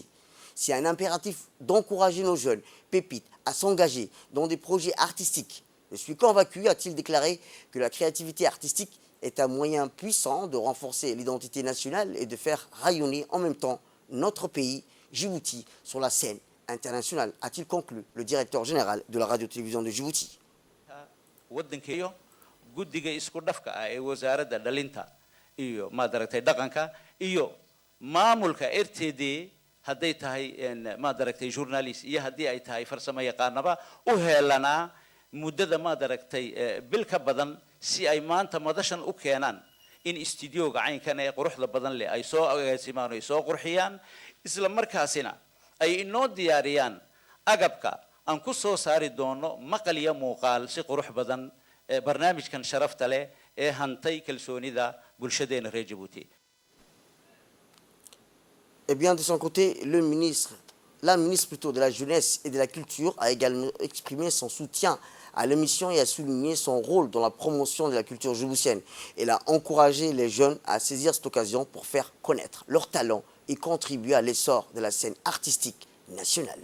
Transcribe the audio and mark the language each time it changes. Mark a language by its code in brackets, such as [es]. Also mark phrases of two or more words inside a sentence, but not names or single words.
[fr] C'est un impératif d'encourager nos jeunes pépites à s'engager dans des projets artistiques. Je suis convaincu, a-t-il déclaré, que la créativité artistique est un moyen puissant de renforcer l'identité nationale et de faire rayonner en même temps notre pays, Djibouti, sur la scène internationale, a-t-il conclu le directeur général de la radio-télévision de Djibouti. [so] waddankeeyo guddiga isku dhafka ah ee wasaaradda dhalinta iyo maadaragtay dhaqanka iyo maamulka RTD hadday tahay maadaragtay journalist iyo haddii ay tahay farsamo yaqaanaba u heelanaa muddada maadaragtay bil ka badan si ay maanta madashan u keenaan in istudiyooga caynkan ee quruxda badan leh ay soo agaasimaan ay soo qurxiyaan isla markaasina ay inoo diyaariyaan agabka aan ku soo saari doono maqal iyo muuqaal si qurux badan barnaamijkan sharafta leh ee hantay kalsoonida bulshadeena reer Djibouti. [fr] Eh bien, de son côté, la ministre plutôt de la Jeunesse et de la Culture a également exprimé son soutien à l'émission et a souligné son rôle dans la promotion de la culture djiboutienne. Elle a encouragé les jeunes à saisir cette occasion pour faire connaître leurs talents et contribuer à l'essor de la scène artistique nationale.